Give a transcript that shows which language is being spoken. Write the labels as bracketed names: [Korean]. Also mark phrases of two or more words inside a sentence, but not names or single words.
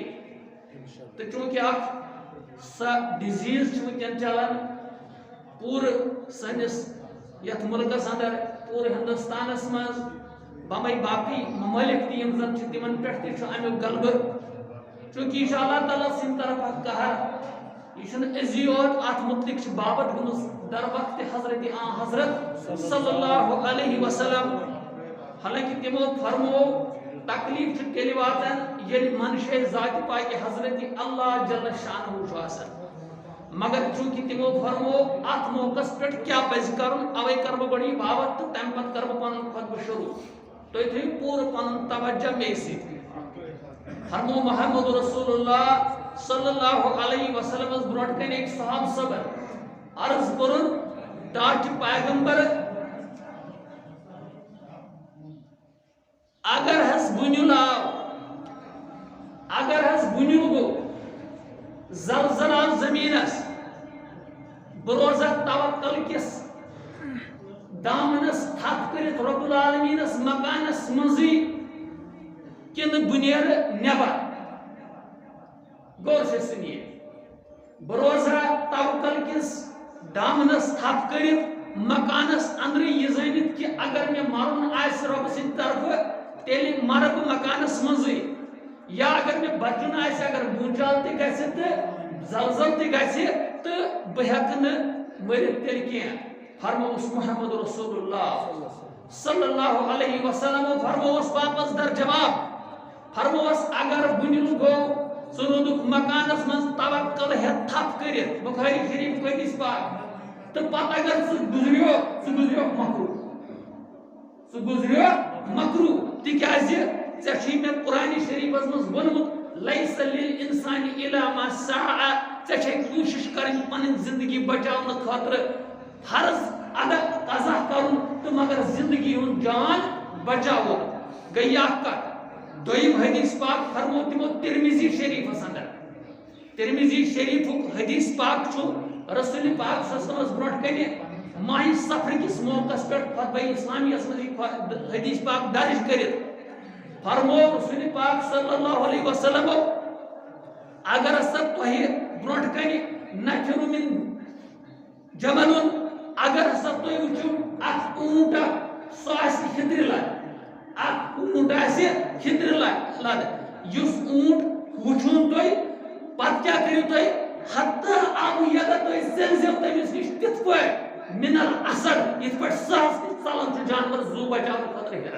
[Kashmiri] تہٕ چونکہ اکھ سۄ ڈِزیٖز چھِ وٕنکٮ۪ن چلان پوٗرٕ سٲنِس یتھ مُلکس انٛدر، پوٗرٕ ہندوستانس منٛز، بمے باقٕے ممٲلِک تہِ یِم زن چھِ تِمن پٮ۪ٹھ تہِ چھُ امیُک غلبہٕ. چونکہ یہ چھُ اللہ تعالیٰ سٕنٛدِ طرفہٕ قہر، یہ چھُنہٕ أزی یوت، اتھ متعلق چھِ بابت گٔمٕژ در وقت حضرت حضرت [Arabic] صلی اللہ علیہ وسلم. [Kashmiri] حالانکہ تمو فرمو تکلیف چھُ تیٚلہِ واتان ییٚلہِ منشے ذاتِ پاکہِ حضرت اللہ [Arabic] جل شانہ [Kashmiri] چھُ آسان، مگر چونکہ تمو فرمو ات موقعس پٮ۪ٹھ کیٛاہ پزِ کرُن، اوے کر بہٕ گۄڈٕ یہِ بابت تہٕ تمہِ پتہٕ کر بہٕ پنُن خطبہٕ شروع. تُہۍ تھٲیِو پوٗرٕ پنُن توجہ مے سۭتۍ. فرمو محمد [Arabic] رسول اللہ صلی اللہ علیہ وسلم [Kashmiri] برونٛٹھ کنہِ أکۍ صحاب صبر عرض کوٚرُن ٹاٹھہِ پیغمبر اگر حس بُنیُل آو، اگر حس بُنیُل گوٚو، زلزل آو زمینس، بہٕ روزا توکل کِس دامنس تھپھ کٔرِتھ رۄب العالمیٖنس مکانس منٛزٕے کِنہٕ بہٕ نیرٕ نٮ۪بر. [Urdu] غور سے سنیے، [Kashmiri] بہٕ روزا توکل کِس دامنس تھپھ کٔرِتھ مکانس اندرٕے یہِ زٲنِتھ کہِ اگر مےٚ مرُن آسہِ رۄبہٕ سٕنٛدِ طرفہٕ تیٚلہِ مرٕ بہٕ مکانس منٛزٕے، یا اگر مےٚ بچُن آسہِ، اگر بوٗنٛچال تہِ گژھِ تہٕ زلزل تہِ گژھِ تہٕ بہٕ ہٮ۪کہٕ نہٕ مٔرِتھ تیٚلہِ کینٛہہ. فرمووُس محمد [Arabic] رسول اللہ صلی اللہ علیہ وسلم [Kashmiri] فرمووُس واپس در جواب، فرمووُس اگر بُنیُل گوٚو ژٕ روٗدُکھ مکانس منٛز توکل ہٮ۪تھ تھپھ کٔرِتھ، بخاری شریف حدیث پاک، تہٕ پتہٕ اگر ژٕ گُزریوکھ مکروٗہ، ژٕ گُزریوکھ مکروٗہ. تِکیٛازِ ژےٚ چھُے مےٚ قرآنِ شریٖفس منٛز ووٚنمُت [Arabic] لیس للانسان الا ما سعى، [Kashmiri] ژےٚ چھے کوٗشش کرٕنۍ پنٕنۍ زندگی بچاونہٕ خٲطرٕ، فرض ادا قضا کرُن تہٕ مگر زندگی ہُنٛد جان بچاوُن. گٔے اکھ کتھ. دوٚیِم حدیث پاک فرمو تِمو ترمذی شریٖفس انٛدر، ترمذی شریٖفُک حدیث پاک چھُ رسول پاک [Arabic] صلی اللہ علیہ وسلمس [Kashmiri] برونٛٹھ کنہِ ماہِ سفر کِس موقعس پٮ۪ٹھ خطبہ اسلامیس منٛز یہِ حدیث پاک درج کٔرِتھ. فرمو رسول پاک [Arabic] صلی اللہ علیہ وسلم [Kashmiri] اگر ہسا تۄہہِ برونٛٹھ کنہِ [Arabic] نفر من جملُن، [Kashmiri] اگر ہسا تُہۍ وٕچھِو اکھ اوٗنٹ اکھ، سُہ آسہِ ہِندرِ لد، اکھ اوٗنٹ آسہِ ہِندرِ لد، یُس اوٗنٹ وٕچھُن تُہۍ پتہٕ کیٛاہ کٔرِو تُہۍ حتیٰ آبہٕ یَتھ تُہۍ ژٔلۍزیو تٔمِس نِش تِتھ پٲٹھۍ مِنل اثر، یِتھ پٲٹھۍ سہس ژلان چھُ جانور زوٗ بچاونہٕ خٲطرٕ ہیران.